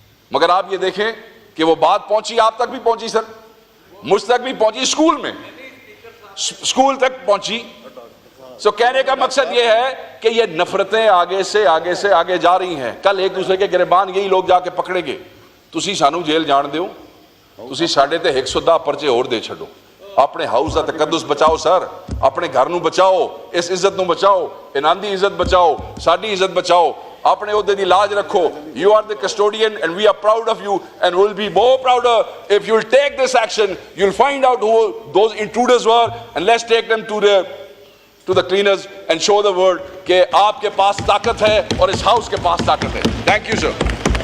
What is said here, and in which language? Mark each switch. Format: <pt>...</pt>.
<ur>مگر آپ یہ دیکھیں کہ وہ بات پہنچی, آپ تک بھی پہنچی سر, مجھ تک بھی پہنچی, اسکول تک پہنچی. سو کہنے کا مقصد یہ ہے کہ یہ نفرتیں آگے سے آگے جا رہی ہیں. کل ایک دوسرے کے گریبان یہی لوگ جا کے پکڑیں گے.</ur> <pa>تسی سانو جیل جان دیو, تسی ساڈے تے 110 پرچے اور دے چھڈو. اپنے ہاؤس دا تقدس بچاؤ سر, اپنے گھر نو بچاؤ, اس عزت نو بچاؤ, انہاں دی عزت بچاؤ, ساڈی عزت بچاؤ, اپنے عہدے دی لاج رکھو.</pa> <en>You are the custodian and we are proud of you and will be more prouder if you'll take this action. You'll find out who those intruders were and let's take them to the cleaners and show the world</en> <ur>کہ آپ کے پاس طاقت ہے</ur> <en>اور اس ہاؤس کے پاس طاقت ہے. Thank you sir.</en>